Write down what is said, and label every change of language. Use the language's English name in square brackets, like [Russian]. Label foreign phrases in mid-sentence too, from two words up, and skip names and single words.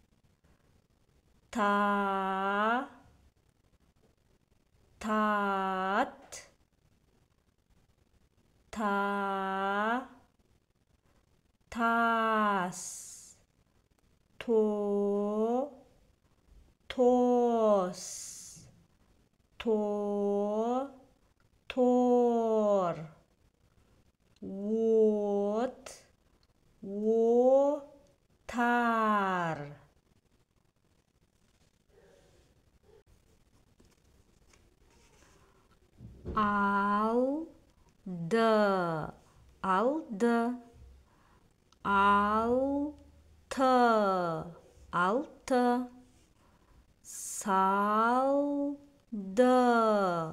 [Turkish] Ta. Tat. Ta. Tas. To. Tos. Tor. Vot. Votar. Aldı. Aldı. Altı. Altı. Saldı.